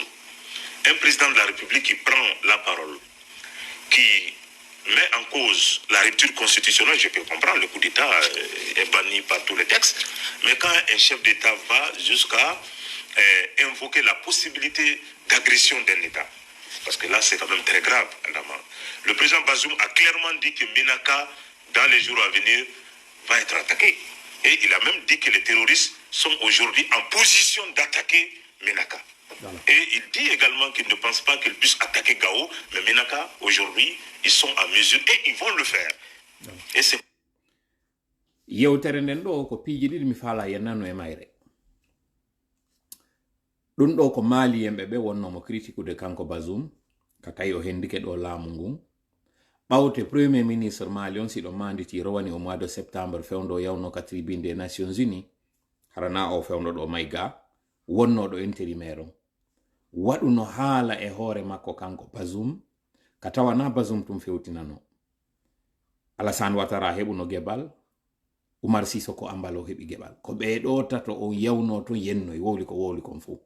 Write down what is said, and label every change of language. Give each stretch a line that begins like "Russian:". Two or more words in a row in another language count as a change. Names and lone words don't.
French: Un président de la République qui prend la parole, qui met en cause la rupture constitutionnelle, je peux comprendre, le coup d'État est banni par tous les textes, mais quand un chef d'État va jusqu'à invoquer la possibilité d'agression d'un État, parce que là c'est quand même très grave, le président Bazoum a clairement dit que Ménaka, dans les jours à venir, va être attaqué. Et il a même dit que les terroristes sont aujourd'hui en position d'attaquer Ménaka. Voilà. Et il dit également qu'il ne pense pas qu'ils puissent attaquer Gao, mais Ménaka, aujourd'hui, ils sont en mesure et ils vont le faire. Voilà. Et c'est...
Fula: Yewtere nden ɗo ko piiji ɗiɗi mi faala yennano e mayre. Ɗum ɗo ko Mali yemɓe ɓe wonnomo critiqueude kanko Bazoum ka tawi o hendike ɗo laamu ngun. Ɓawte
French: premier ministre
Fula: Mali on siɗo manditi rowani
French: au mois de septembre
Fula: fewndo yawno ka
French: tribune des Nations Unies
Fula: harana o fewndo ɗo mayga wonnoɗo intérimaire on waɗuno haala e hoore makko kanko Bazoum ka tawana Bazoum tum fewtinano. Alassane Ouattara heɓuno gebal, Oumar Sissoko Ambalo heɓi gebal, ko ɓeɗo tato o yawno to yennoy wowli kon fu.